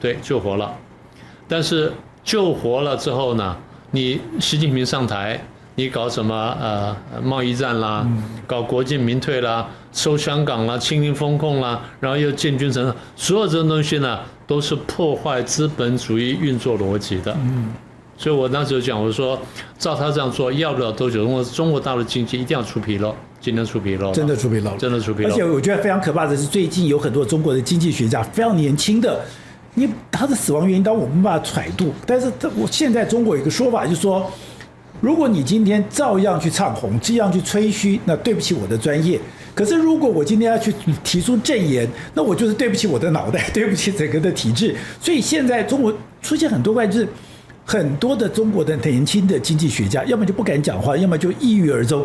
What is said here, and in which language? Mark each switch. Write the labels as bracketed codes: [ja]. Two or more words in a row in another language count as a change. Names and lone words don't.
[zh] 對，救活了。但是救活了之後呢，你習近平上台， 你搞什麼貿易戰啦，搞國進民退啦，收香港啦，清零風控啦，然後又建軍城，所有這種東西呢，都是破壞資本主義運作邏輯的。所以我那時候講，我說照他這樣做，要不了多久，中國大陸經濟一定要出紕漏，今天出紕漏，真的出紕漏，真的出紕漏。而且我覺得非常可怕的是，最近有很多中國的經濟學家非常年輕的，他的死亡原因当然我们没办法揣度，但是我現在中國有一個說法，就是說，如果你今天照樣去唱紅，這樣去吹噓，那對不起我的專業。可是如果我今天要去提出證言，那我就是對不起我的腦袋，對不起整個的體制。所以現在中國出現很多怪事。很多的中國的年輕的經濟學家，要麼就不敢講話，要麼就抑鬱而終。